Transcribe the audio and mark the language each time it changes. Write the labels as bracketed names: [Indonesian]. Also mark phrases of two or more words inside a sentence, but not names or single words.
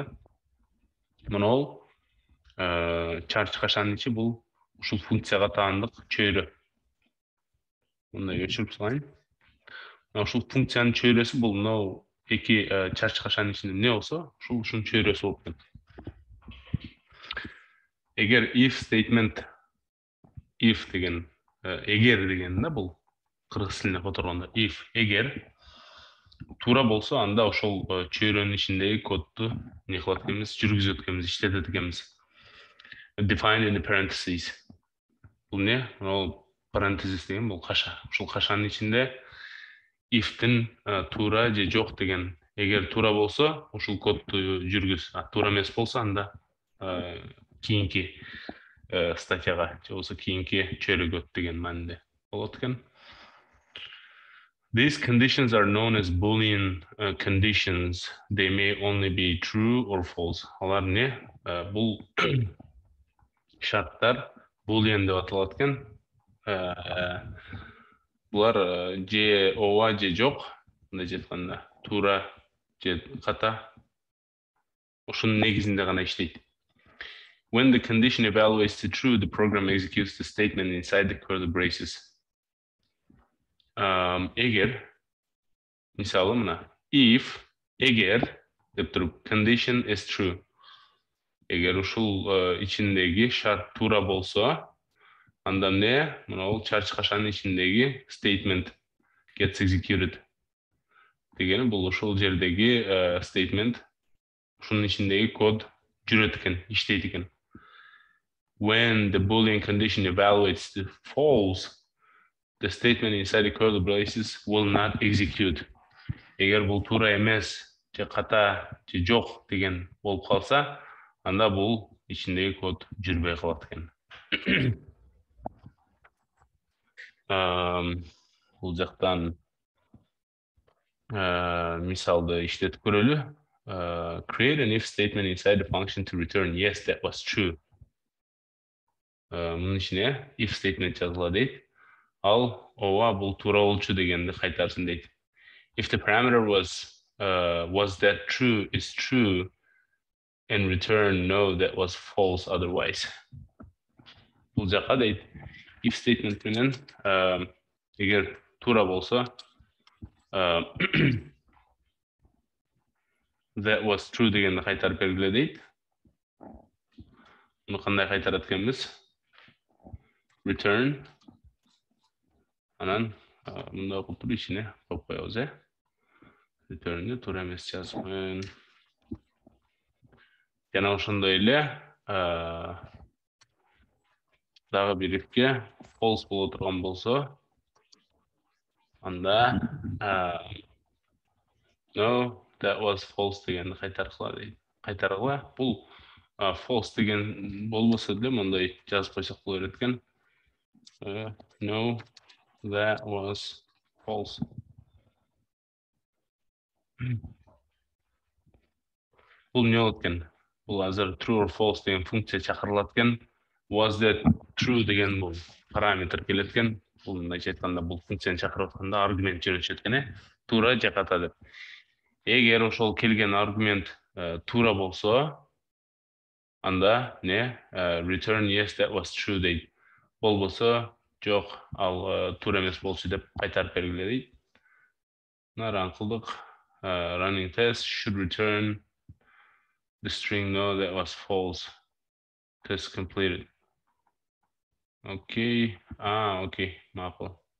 [Kyrgyz] Мына чарч кашанын ичи бул ушул функцияга таандык чөйрө. Мындай өчүрүп салайын. Ушул функциянын чөйрөсү бул мына эки чарч кашанын ичинде эмне болсо, ушунун чөйрөсү болуп кетет. Эгер [English] if statement, [Kyrgyz] if деген эгер деген да бул кыргыз тилине которгондо if эгер туура болсо, анда ошол чөйрөнүн ичиндеги кодду не кылат экенбиз, жүргүзөт экенбиз, иштетет экенбиз. [English] Define in the parentheses. [Kyrgyz] Бул эмне? Parentheses деген бул каша. Ушул кашанын ичинде if'тин туура же жок деген. Эгер туура болсо, ушул кодду жүргүз. Туура эмес болсо, анда кийинки статьяга же болсо кийинки чөйрөгө деген мааниде болот экен. [English] These conditions are known as Boolean conditions. They may only be true or false. [Kyrgyz] Алар не? Бул шарттар Boolean деп аталат экен. Булар же ооба же жок, мындайча айтканда, туура же ката. Ошонун негизинде гана иштейт. [English] When the condition evaluates to true, the program executes the statement inside the curly braces. [Kyrgyz] Эгер, мисалы мына, if, эгер деп туруп, [English] condition is true. [Kyrgyz] Эгер ушул ичиндеги шарт туура болсо, анда эмне? Мына бул чарч кашанын ичиндеги [English] statement gets executed. [Kyrgyz] Дегени бул ушул жердеги statement, ушунун ичиндеги код жүрөт экен, иштейт экен. [English] When the Boolean condition evaluates to false, the statement inside the curly braces will not execute. [Kyrgyz] Эгер бул туура эмес, же ката, же жок деген болуп калса, анда бул ичиндеги код жүрбөй калат экен. Бул жактан мисалды иштетип көрөлү. [English] Create an if statement inside the function to return yes, that was true. [Kyrgyz] Мунун ичине [English] if statement [Kyrgyz] жазыла дейт. Ал ооба бул туура болчу дегенди кайтарсын дейт. [English] If the parameter was that true is true and return no, that was false otherwise. [Kyrgyz] Бул жака дейт. [English] If statement [Kyrgyz] менен эгер туура болсо [English] that was true [Kyrgyz] дегенди кайтарып бергиле дейт. Муну кандай кайтарат экенбиз? Return. Анан мында окуп туруп ичине коюп коебуз, Return'ды туура эмес жазмын. Жана ошондой эле дагы бир ifке false боло турган болсо, анда [English] no, that was false [Kyrgyz] дегенди кайтаргыла. Бул false деген болбосо деле мындай жазып койсок боло берет экен. [English] No, that was false. [Kyrgyz] Бул не болот экен? Бул азыр [English] true or false [Kyrgyz] деген функция чакырылат экен. [English] Was that true [Kyrgyz] деген бул параметр келет экен. Бул мындайча айтканда бул функцияны чакырып атканда аргумент жөнөтүшөт экен, туура же ката деп. Эгер ошол келген аргумент туура болсо, анда не [English] return yes that was true [Kyrgyz] дейт. Болбосо жок, ал туура эмес болчу деп кайтарып бергиле дейт. Мына кылдык. [English] Running test should return the string no that was false. Test completed. [Kyrgyz] Окей. Окей. Макул.